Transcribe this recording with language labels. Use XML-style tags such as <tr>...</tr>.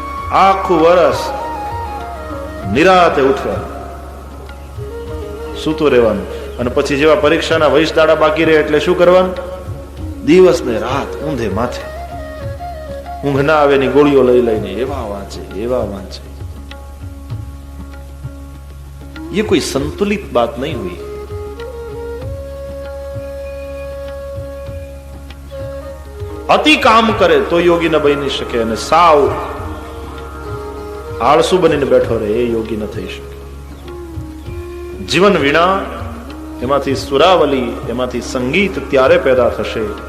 <gu>આખું વર્ષ નિરાતે ઉઠવાનું, સૂતું રહેવાનું, અને પછી જેવા પરીક્ષાના વૈશ દાડા બાકી રહે એટલે શું કરવાનું? દિવસ ને રાત ઊંધે માથે, ઊંઘ ના આવે ની ગોળીઓ લઈ લઈને એવા વાંચે.</gu> <hi>ये कोई संतुलित बात नहीं हुई.</hi> <gu>અતિ કામ કરે તો યોગી ન બની શકે, અને સાવ આળસુ બનીને બેઠો રહે એ યોગી ન થઈ શકે. જીવન વીણા, એમાંથી સુરાવલી, એમાંથી સંગીત ત્યારે પેદા થશે.</gu>